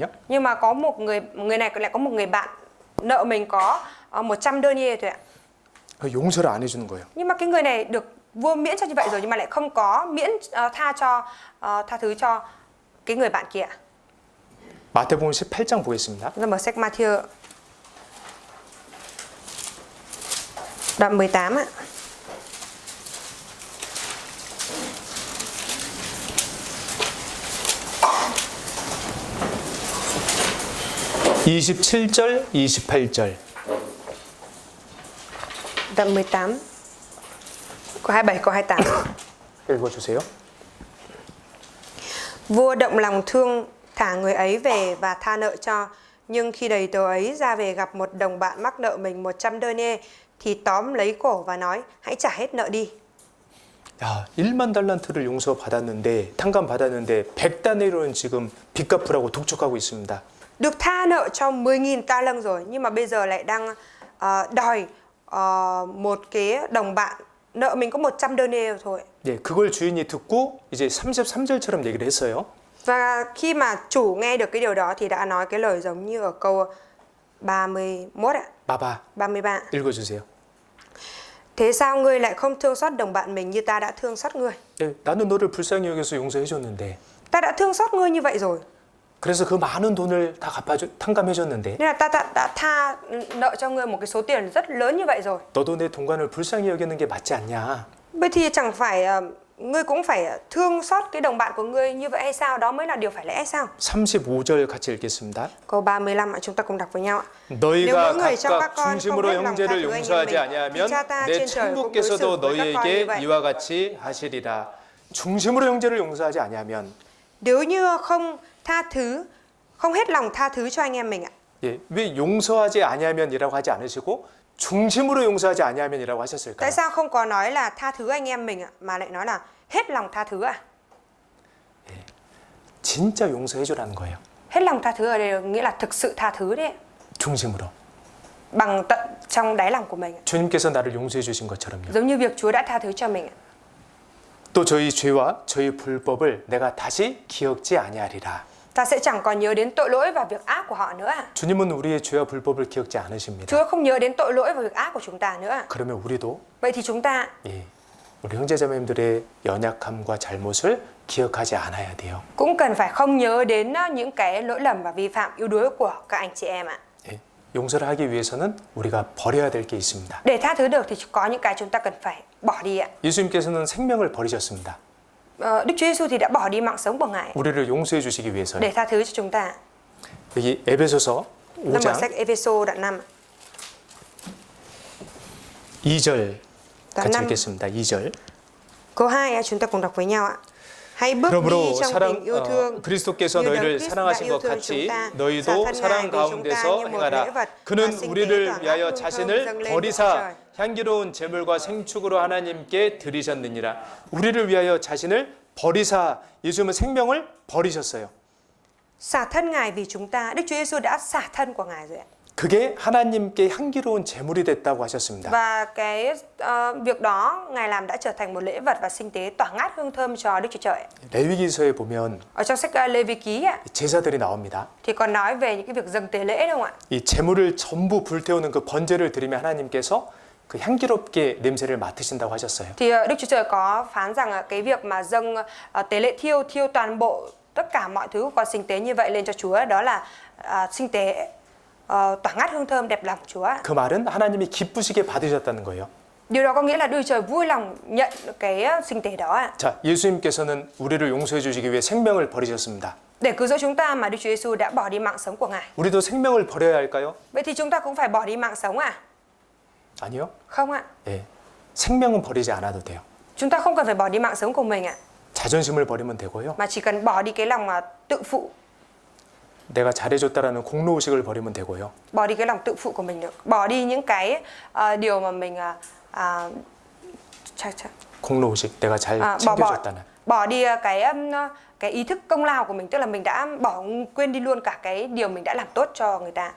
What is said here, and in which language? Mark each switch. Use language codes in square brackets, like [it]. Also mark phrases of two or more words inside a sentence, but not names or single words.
[vi] Nhưng mà có một người này lại có một người bạn nợ mình có 100 denier thôi ạ. [ko] 용서를 안 해주는 거예요. [vi] Nhưng mà cái người này được vua miễn cho như vậy rồi nhưng mà lại không có miễn tha thứ cho cái người bạn kia. [ko] 마태복음 18장 보겠습니다. [vi] Chúng ta mở sách Matthew đoạn 18 ạ. [ko] (27절) (28절) [vi] Đoạn 18 câu 27 câu 28. [ko] 읽어주세요. [vi] Vua động lòng thương thả người ấy về và tha nợ cho. Nhưng khi đầy tớ ấy ra về gặp một đồng bạn mắc nợ mình 100 denier thì tóm lấy cổ và nói hãy trả hết nợ đi. [ko] 야, 1만 달란트를 용서받았는데 탕감받았는데 100다니엘은 지금 빚 갚으라고 독촉하고 있습니다. [vi] Được tha nợ cho 10.000 ta lân rồi nhưng mà bây giờ lại đang đòi một cái đồng bạn nợ mình có 100 denier thôi. [ko] 예, 그걸 주인이 듣고 이제 33절처럼 얘기를 했어요. [vi] Và khi mà chủ nghe được cái điều đó thì đã nói cái lời giống như ở câu 31 ạ. [ko] 봐봐, 33. 읽어주세요. [vi] Thế sao ngươi lại không thương xót đồng bạn mình như ta đã thương xót ngươi? [ko] 예, 나는 너를 불쌍히 여겨서 용서해줬는데 [vi] Ta đã thương xót ngươi như vậy rồi. [ko] 그래서 그 많은 돈을 다 탕감해줬는데 [vi] Nên là ta đã tha nợ cho ngươi một cái số tiền rất lớn như vậy rồi. [ko] 너도 내 동관을 불쌍히 여기는 게 맞지 않냐? [vi] Vậy thì chẳng phải ngươi cũng phải thương xót cái đồng bạn của ngươi như vậy hay sao? Đó mới là điều phải lẽ hay sao? [ko] 35절 같이 읽겠습니다. [vi] Câu 35 chúng ta cùng đọc với nhau ạ. [ko] 너희가 [vi] mỗi người trong các [ko] 각각 [vi] con [ko] 중심으로 [vi] không hết lòng [ko] 형제를 [vi] tha thứ anh em [ko] 용서하지 [vi] mình, [ko] 아니하면 [vi] thì cha ta [ko] 내 [vi] trên trời cũng đối xử [ko] 천국께서도 [vi] với các con như [ko] 너희에게 [vi] vậy. [ko] 이와 같이 하시리라. 중심으로 형제를 용서하지 아니하면 [vi] Nếu như không tha thứ, không hết lòng tha thứ cho anh em mình ạ. [ko] 예, 왜 용서하지 아니하면이라고 하지 않으시고 중심으로 용서하지 아니하면이라고 하셨을까요? [vi] Tại sao không có nói là tha thứ anh em mình ạ, mà lại nói là hết lòng tha thứ à? [ko] 진짜 용서해주라는 거예요. [vi] Hết lòng tha thứ ở đây nghĩa là thực sự tha thứ đấy. [ko] 중심으로. [vi] Bằng tận trong đáy lòng của mình. [ko] 주님께서 나를 용서해 주신 것처럼요. [vi] Giống như việc Chúa đã tha thứ cho mình. [ko] 또 저희 죄와 저희 불법을 내가 다시 기억지 아니하리라. [vi] Ta sẽ chẳng còn nhớ đến tội lỗi và việc ác của họ nữa. [ko] 주님은 우리의 죄와 불법을 기억지 않으십니다. [vi] Chúa không nhớ đến tội lỗi và việc ác của chúng ta nữa. [ko] 그러면 우리도 [vi] Vậy thì chúng ta [ko] 예, 우리 형제자매님들의 연약함과 잘못을 기억하지 않아야 돼요. [vi] cũng cần phải không nhớ đến những cái lỗi lầm và vi phạm yếu đuối của các anh chị em ạ. [ko] 예, 용서를 하기 위해서는 우리가 버려야 될 게 있습니다. [vi] Để tha thứ được thì có những cái chúng ta cần phải bỏ đi ạ. [ko] 예수님께서는 생명을 버리셨습니다. [vi] Đức Chúa Giêsu thì đã bỏ đi mạng sống của Ngài [ko] 우리를 용서해 주시기 위해서요. [vi] để tha thứ cho chúng ta. [ko] 여기 에베소서 [vi] Nằm ở [ko] 5장 [vi] sách Ephesos đoạn 5. [ko] 2절 [vi] Đoạn [ko] 같이 [vi] 5 [ko] 읽겠습니다. 2절. [vi] câu 2 chúng ta cùng đọc với nhau ạ. Hãy bước [ko] 그러므로 [vi] đi trong tình yêu thương [ko] 그리스도께서 [vi] như Đấng [ko] 너희를 [vi] Christ đã [ko] 사랑하신 [vi] yêu [ko] 것 [vi] thương [ko] 같이 [vi] chúng ta, [ko] 너희도 [vi] xả thân [ko] 사랑 [vi] Ngài vì chúng ta [ko] 가운데서 [vi] như một lễ [ko] 행하라. [vi] vật [ko] 그는 [vi] và sinh tế [ko] 우리를 [vi] tỏa ngát [ko] 위하여 [vi] hương thơm dâng [ko] 자신을 [vi] lên Đức [ko] 버리사 [vi] Trời. [ko] 향기로운 제물과 생축으로 하나님께 드리셨느니라. 우리를 위하여 자신을 버리사 예수님은 생명을 버리셨어요. [vi] Xả thân Ngài vì chúng ta. Đức Chúa Giêsu đã xả thân của Ngài rồi ạ. [ko] 그게 하나님께 향기로운 제물이 됐다고 하셨습니다. [vi] Và cái việc đó Ngài làm đã trở thành một lễ vật và sinh tế tỏa ngát hương thơm cho Đức Chúa Trời. [ko] 레위기서에 보면 [vi] Ở trong sách Lê Vi Ký ạ, [ko] 제사들이 나옵니다. [vi] thì còn nói về những cái việc dâng tế lễ đúng không ạ? [ko] 이 제물을 전부 불태우는 그 번제를 드리면 하나님께서 그 향기롭게 냄새를 맡으신다고 하셨어요. [vi] Thì Đức Chúa Trời có phán rằng cái việc mà dâng tế lễ thiêu toàn bộ tất cả mọi thứ qua sinh tế như vậy lên cho Chúa, đó là sinh tế tỏa ngát hương thơm đẹp lòng Chúa. [ko] 그 말은 하나님이 기쁘시게 받으셨다는 거예요. [vi] Điều đó có nghĩa là Đức Trời vui lòng nhận cái sinh tế đó ạ. [ko] 자, 예수님께서는 우리를 용서해 주시기 위해 생명을 버리셨습니다. [vi] Để cứu rỗi chúng ta mà Đức Chúa Giêsu đã bỏ đi mạng sống của Ngài. [ko] 우리도 생명을 버려야 할까요? [vi] Vậy thì chúng ta cũng phải bỏ đi mạng sống à? [ko] 아니요. [vi] Không ạ. [ko] 예. 생명은 버리지 않아도 돼요. [vi] Chúng ta không cần phải bỏ đi mạng sống của mình ạ. [ko] 자존심을 버리면 되고요. [vi] Mà chỉ cần bỏ đi cái lòng tự phụ. [ko] 내가 잘해줬다라는 공로의식을 버리면 되고요. [vi] Bỏ đi cái lòng tự phụ của mình được. Bỏ đi những cái điều mà mình [ko] 공로의식, 내가 잘 [vi] bỏ [ko] 챙겨줬다는. [vi] bỏ đi cái ý thức công lao của mình, tức là mình đã quên đi luôn cả cái điều mình đã làm tốt cho người ta.